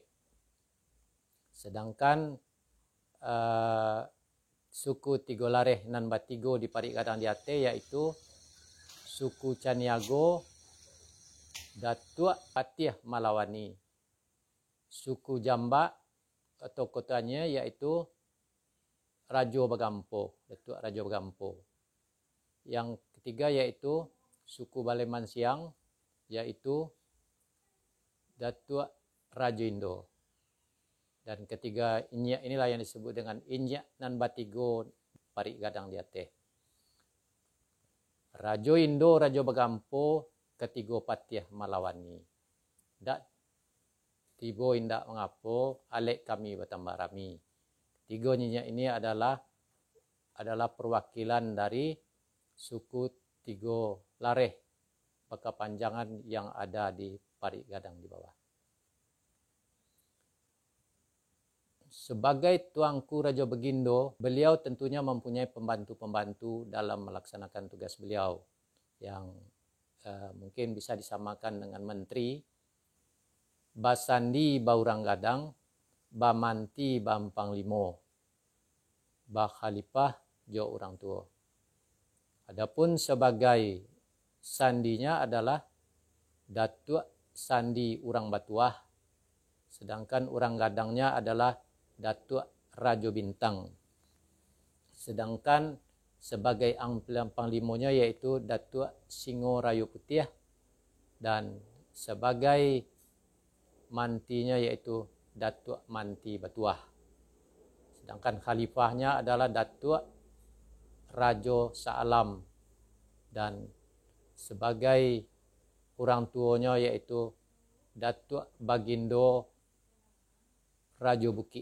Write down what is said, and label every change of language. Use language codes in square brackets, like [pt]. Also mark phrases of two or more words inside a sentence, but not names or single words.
[id] Sedangkan suku Tigolareh nan Batigo di Parik Gadang di Aceh yaitu suku Caniago, Datuk Patih Malawani. Suku Jamba atau kotanya yaitu Rajo Bagampo, Datuk Rajo Bagampo. Yang ketiga yaitu suku Baleman Siang yaitu Datuk Rajo Indo. Dan ketiga Inyak inilah yang disebut dengan Inyak nan Batigo Parik Gadang di Aceh. Rajo Indo, Rajo Bagampo, ketiga Patih Malawani. [min] Dak tibo indak mengapo, alek kami bertambah rami. [id] Tiga Inyak ini adalah perwakilan dari suku Tigo Lareh, Pakapanjangan yang ada di Parik Gadang di bawah. Sebagai Tuanku Rajo Bagindo, beliau tentunya mempunyai pembantu-pembantu dalam melaksanakan tugas beliau yang mungkin bisa disamakan dengan menteri, [min] Basandi Baurang Gadang, Bamanti Bampang Limo, Khalifah Jo orang tua. [id] Adapun sebagai sandinya adalah Datuk Sandi Urang Batuah, sedangkan Urang Gadangnya adalah Datuk Rajo Bintang. Sedangkan sebagai panglimonya yaitu Datuk Singo Rayo Putih, dan sebagai mantinya yaitu Datuk Manti Batuah. Sedangkan khalifahnya adalah Datuk Rajo Saalam, dan sebagai orang tuanya yaitu Datuk Bagindo Rajo Bukit.